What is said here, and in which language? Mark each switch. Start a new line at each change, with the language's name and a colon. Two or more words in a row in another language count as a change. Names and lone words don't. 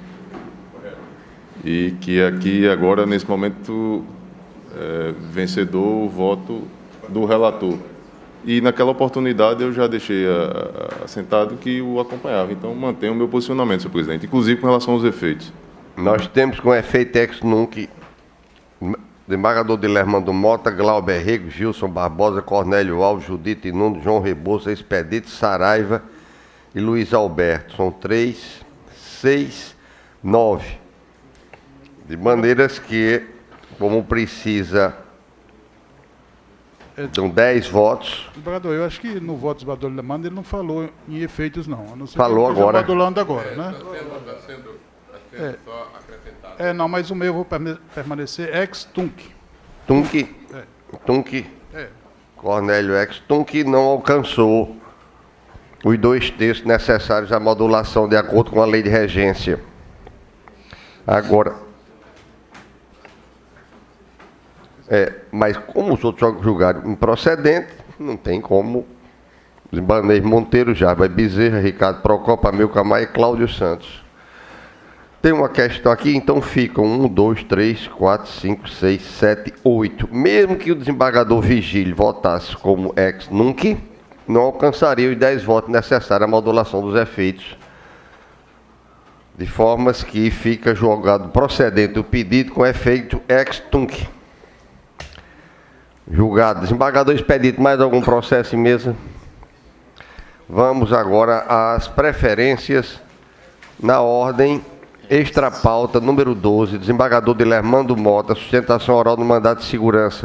Portuguese: E que aqui agora, nesse momento, vencedor o voto do relator. E naquela oportunidade eu já deixei assentado que o acompanhava. Então mantenho o meu posicionamento, senhor presidente, inclusive com relação aos efeitos. Nós temos com efeito
Latin: ex nunc
Portuguese: desembargador de Lermando Mota, Glauber Rego, Gilson Barbosa, Cornélio Alves, Judite Nuno, João Rebouça, Expedito, Saraiva e Luiz Alberto. São 3, 6, 9. De maneiras que, como precisa, dão 10 votos. Desembargador, eu acho que no voto do desembargador Lermando ele não falou em efeitos, não. A não ser falou que agora. Agora, né? Não, mas o meu eu vou permanecer
Latin: ex-tunc.
Portuguese: Tunc? Tunc. Cornélio
Latin: ex-tunc
Portuguese: não alcançou os 2 terços necessários à modulação de acordo com a lei de regência. Agora, mas como os outros julgaram improcedente, não tem como. Ibanez Monteiro, Jarba Bezerra, Ricardo Procópio, Amilcar Maia e Cláudio Santos. Tem uma questão aqui, então ficam 1, 2, 3, 4, 5, 6, 7, 8. Mesmo que o desembargador Vigílio votasse como
Latin: ex nunc,
Portuguese: não alcançaria os 10 votos necessários à modulação dos efeitos, de formas que fica julgado procedente o pedido com efeito
Latin: ex tunc.
Portuguese: Julgado. Desembargador Expedito, mais algum processo em mesa? Vamos agora às preferências na ordem extra pauta número 12, desembargador de Lermando Mota, sustentação oral do mandato de segurança.